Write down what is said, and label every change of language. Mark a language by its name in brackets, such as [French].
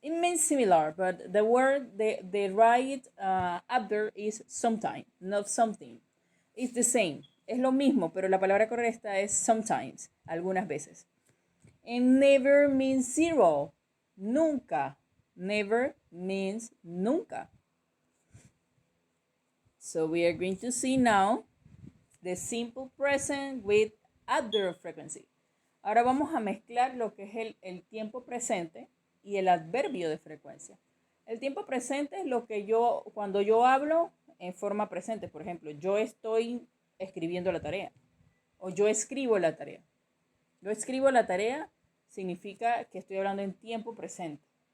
[English] It means similar, but the word, the right adverb is sometime, not something. It's the same. [Spanish] Es lo mismo, pero la palabra correcta es sometimes, algunas veces. [English] And never means zero. Nunca. Never means nunca. So we are going to see now the simple present with adverb frequency. [Spanish] Ahora vamos a mezclar lo que es el tiempo presente y el adverbio de frecuencia. El tiempo presente es lo que cuando yo hablo en forma presente, por ejemplo, yo estoy escribiendo la tarea o yo escribo la tarea. Yo escribo la tarea significa que estoy hablando en tiempo presente.